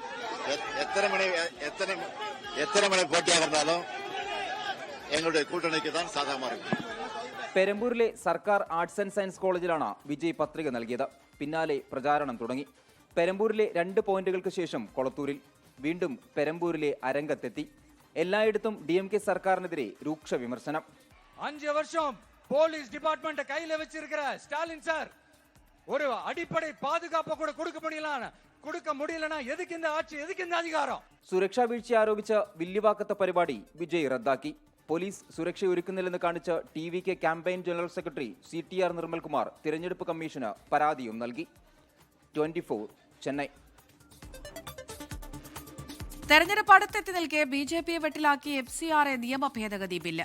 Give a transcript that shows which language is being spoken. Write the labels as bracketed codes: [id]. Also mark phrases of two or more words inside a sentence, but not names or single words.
[ml] പെരമ്പൂരിലെ സർക്കാർ ആർട്സ് ആൻഡ് സയൻസ് കോളേജിലാണ് വിജയ് പത്രിക നൽകിയത്. പിന്നാലെ പ്രചാരണം തുടങ്ങി. പെരമ്പൂരിലെ 2 പോയിന്റുകൾക്ക് ശേഷം കൊളത്തൂരിൽ, വീണ്ടും പെരമ്പൂരിലെ അരങ്ങത്തെത്തി. എല്ലായിടത്തും DMK സർക്കാരിനെതിരെ രൂക്ഷ വിമർശനം. [ta] 5 வருஷம் [en] police department [ta] கையில வச்சிருக்கிற ஸ்டாலின் சார் ஒரு அடிப்படை பாதுகாப்பு கூட கொடுக்க முடியலனா எதுக்கு இந்த ஆட்சி, எதுக்கு இந்த அதிகாரம்? [ml] സുരക്ഷാ വീഴ്ച ആരോപിച്ച് വില്ലിവാക്കത്തെ പരിപാടി വിജയ് റദ്ദാക്കി. പോലീസ് സുരക്ഷയൊരുക്കുന്നില്ലെന്ന് കാണിച്ച് TVK [en] campaign general secretary [ml] CTR നിർമ്മൽകുമാർ തിരഞ്ഞെടുപ്പ് കമ്മീഷന് പരാതിയും നൽകി. 24 ചെന്നൈ. തെരഞ്ഞെടുപ്പ് അടുത്തെത്തി നിൽക്കെ BJPയെ വെട്ടിലാക്കി FCRA നിയമ ഭേദഗതി ബില്ല്.